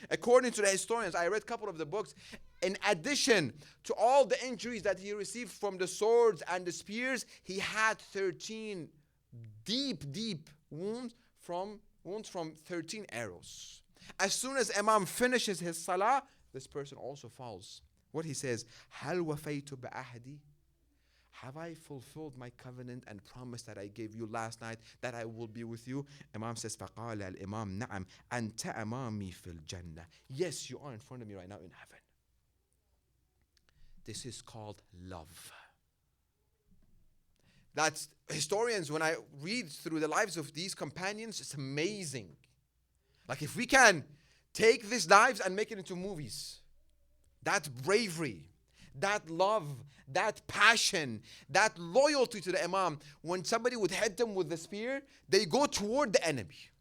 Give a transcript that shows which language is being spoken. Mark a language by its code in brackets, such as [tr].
[en] According to the historians, I read a couple of the books, in addition to all the injuries that he received from the swords and the spears, he had 13 deep wounds from 13 arrows. As soon as Imam finishes his salah, this person also falls. What he says, [ar] هَلْ وَفَيْتُ بِعَهْدِي? [en] Have I fulfilled my covenant and promise that I gave you last night that I will be with you? Imam says, [ar] فَقَالَ الْإِمَامِ نَعَمْ أَنْتَ أَمَامِي فِي الْجَنَّةِ. [en] Yes, you are in front of me right now in heaven. This is called love. That's historians, when I read through the lives of these companions, it's amazing. Like if we can take these lives and make it into movies, that bravery, that love, that passion, that loyalty to the Imam, when somebody would hit them with the spear, they go toward the enemy.